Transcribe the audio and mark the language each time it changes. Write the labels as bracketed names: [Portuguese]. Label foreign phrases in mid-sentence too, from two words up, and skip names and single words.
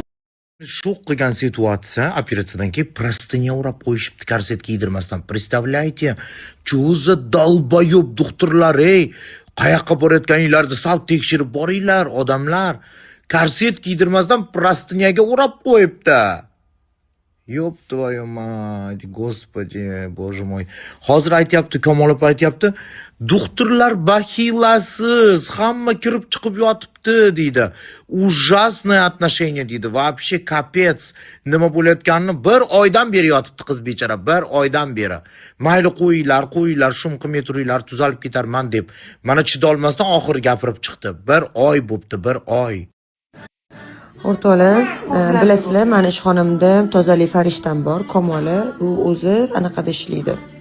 [Uzbek] Shok qilgan situatsiya operatsiyadan keyin prostinya o'rab qo'yishibdi korset kiydirmasdan. [Russian] Представляете? [Uzbek] Cho'zi dolboyob doktorlar, ey, qayoqqa borayotganinglarni sal tekshirib boringlar, odamlar. Korset kiydirmasdan prostinyaga o'rab qo'yibdi. [Russian] Ёб твою мать, господи, боже мой. [Uzbek] Hozir aytyapti, Kamolov aytyapti, doktorlar baxilasiz, hamma kirib chiqib yotibdi deydi. [Russian] Ужасное отношение deydi. Вообще kapets. [Uzbek] Nima bo'layotganini 1 oydan beri yotibdi qiz bechora, 1 oydan beri. Mayli qo'yinglar, shum qilmay turinglar, tuzalib ketarman deb. Mana chidolmasdan oxiri gapirib chiqdi. 1 oy bo'pti, 1 oy. O'rtoqlar, bilasizlar, meni ishxonamda tozalik farishtam bor, Kamoli, u o'zi anaqada ishlaydi.